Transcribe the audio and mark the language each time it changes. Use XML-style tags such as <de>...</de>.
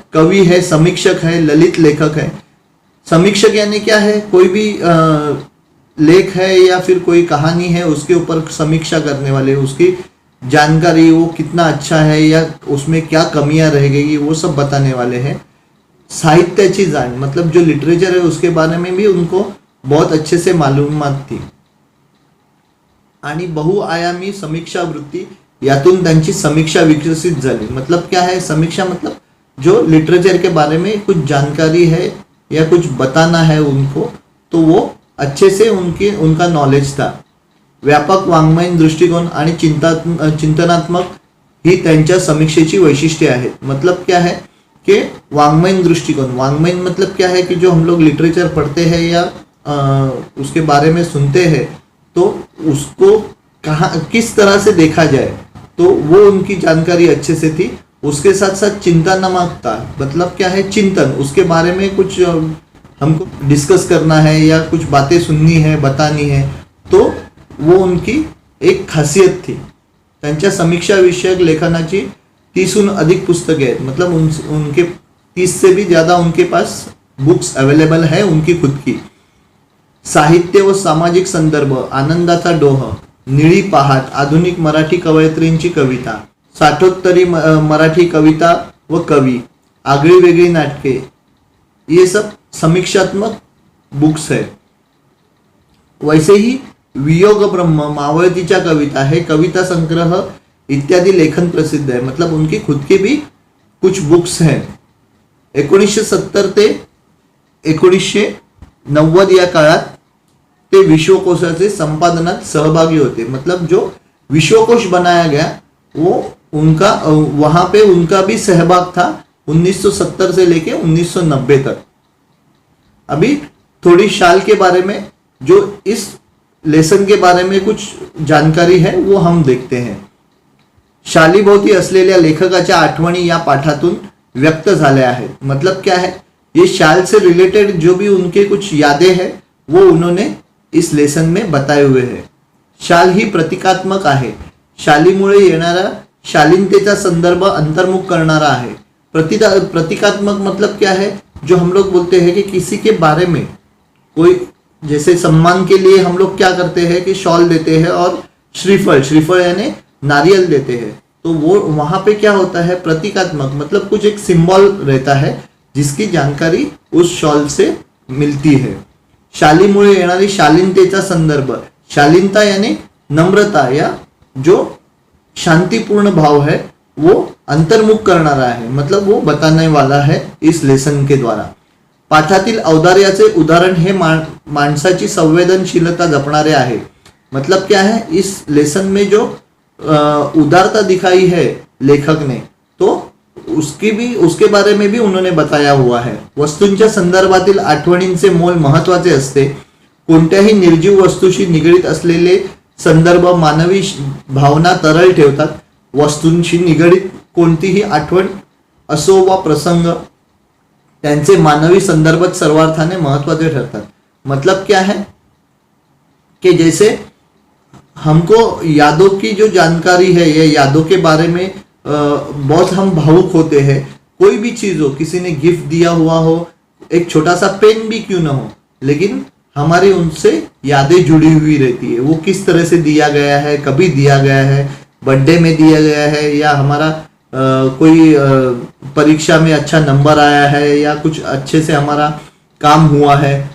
<hi>कवि है, समीक्षक है, ललित लेखक है. समीक्षक यानी क्या है, कोई भी लेख है या फिर कोई कहानी है उसके ऊपर समीक्षा करने वाले, उसकी जानकारी वो कितना अच्छा है या उसमें क्या कमियां रह गई वो सब बताने वाले हैं.</hi> <mr>साहित्याची जाण</mr> <hi>मतलब जो लिटरेचर है उसके बारे में भी उनको बहुत अच्छे से मालूमात थी.</hi> <mr>आणि बहुआयामी समीक्षा वृत्ती, यातून त्यांची समीक्षा विकसित झाली.</mr> <hi>मतलब क्या है समीक्षा, मतलब जो लिटरेचर के बारे में कुछ जानकारी है या कुछ बताना है उनको, तो वो अच्छे से उनका नॉलेज था.</hi> <mr>व्यापक वाङ्मयीन दृष्टिकोन आणि चिंतनात्मक ही त्यांच्या समीक्षेची वैशिष्ट्ये आहेत.</mr> <hi>मतलब क्या है कि वाङ्मयीन दृष्टिकोन, वाङ्मयीन मतलब क्या है कि जो हम लोग लिटरेचर पढ़ते हैं या उसके बारे में सुनते हैं तो उसको कहाँ किस तरह से देखा जाए, तो वो उनकी जानकारी अच्छे से थी. उसके साथ साथ चिंतनात्मकता, मतलब क्या है चिंतन, उसके बारे में कुछ हमको डिस्कस करना है या कुछ बातें सुननी है, बतानी है, तो वो उनकी एक खासियत थी.</hi> <mr>त्यांच्या समीक्षा विषयक लेखनाची 30हून अधिक पुस्तके आहेत.</mr> <hi>मतलब उनके 30 से भी ज़्यादा उनके पास बुक्स अवेलेबल है उनकी खुद की.</hi> <mr>साहित्य व सामाजिक संदर्भ, आनंदाचा डोह, निळी पहाट, आधुनिक मराठी कवयित्रींची कविता, साठोत्तरी मराठी कविता व कवी, आगळी वेगळी नाटके,</mr> <hi>ये सब समीक्षात्मक बुक्स है. वैसे ही वियोग ब्रह्म, मावळतीच्या कविता है, कविता संग्रह इत्यादि लेखन प्रसिद्ध है. मतलब उनकी खुद की भी कुछ बुक्स हैं.</hi> <mr>1970 ते 1990 या काळात ते विश्वकोशाचे संपादनात सहभागी होते.</mr> <hi>मतलब जो विश्वकोश बनाया गया वो उनका वहाँ पे उनका भी सहभाग था 1970 से लेके 1990 तक. अभी थोड़ी शाल के बारे में, जो इस लेसन के बारे में कुछ जानकारी है वो हम देखते हैं.</hi> <mr>शालीभोवती असलेल्या लेखकाच्या आठवणी या पाठातून व्यक्त झाल्या आहेत.</mr> <hi>मतलब क्या है, ये शाल से रिलेटेड जो भी उनके कुछ यादें हैं वो उन्होंने इस लेसन में बताए हुए हैं.</hi> <mr>शाल ही प्रतिकात्मक आहे. शालीमुळे येणारा शालीनतेचा संदर्भ अंतर्मुख करणारा आहे.</mr> <hi>प्रतिकात्मक मतलब क्या है, जो हम लोग बोलते हैं कि किसी के बारे में कोई, जैसे सम्मान के लिए हम लोग क्या करते हैं कि शॉल देते हैं और श्रीफल यानी नारियल देते हैं. तो वो वहाँ पे क्या होता है प्रतीकात्मक, मतलब कुछ एक सिंबल रहता है जिसकी जानकारी उस शॉल से मिलती है.</hi> <mr>शालीमुळे येणारी शालीनतेचा संदर्भ,</mr> <hi>शालीनता यानी नम्रता या जो शांतिपूर्ण भाव है वो अंतर्मुख करणारा है. मतलब वो बताने वाला है इस लेसन के द्वारा.</hi> <mr>पाठातील औदार्याचे उदाहरण हे माणसाची संवेदनशीलता जपणारे आहे.</mr> <hi>मतलब क्या है, इस लेसन में जो उदारता दिखाई है लेखक ने, तो उसके बारे में भी उन्होंने बताया हुआ है.</hi> <mr>वस्तूंच्या संदर्भातील आठवणींचे मोल महत्वाचे असते. कोणत्याही निर्जीव वस्तूशी निगडीत असलेले संदर्भ मानवी भावना तरळ ठेवतात. वस्तूंशी निगडीत कोणतीही आठवण असो वा प्रसंग त्यांचे मानवी संदर्भात सर्वार्थाने महत्वाचे ठरतात.</mr> <hi>मतलब क्या है कि जैसे हमको यादों की जो जानकारी है, ये यादों के बारे में बहुत हम भावुक होते हैं. कोई भी चीज हो, किसी ने गिफ्ट दिया हुआ हो, एक छोटा सा पेन भी क्यों ना हो, लेकिन हमारी उनसे यादें जुड़ी हुई रहती है. वो किस तरह से दिया गया है, कभी दिया गया है, बर्थडे में दिया गया है, या हमारा कोई परीक्षा में अच्छा नंबर आया है, या कुछ अच्छे से हमारा काम हुआ है.</hi>